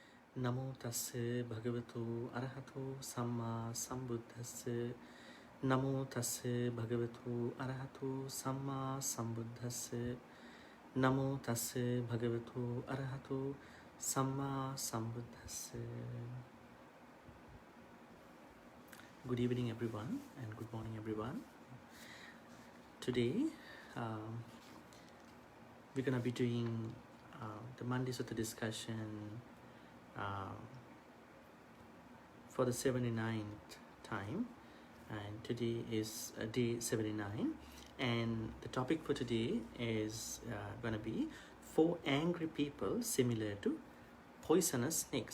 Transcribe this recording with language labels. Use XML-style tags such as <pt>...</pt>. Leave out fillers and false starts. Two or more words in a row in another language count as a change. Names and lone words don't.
<pi>Namo tassa bhagavato arahato samma sambuddhassa. Namo tassa bhagavato arahato samma sambuddhassa. Namo tassa bhagavato arahato samma sambuddhassa.</pi> <en>Good evening everyone and good morning everyone. Today we're going to be doing the Monday Sutta discussion for the 79th time, and today is day 79, and the topic for today is going to be 4 angry people similar to poisonous snakes.</en>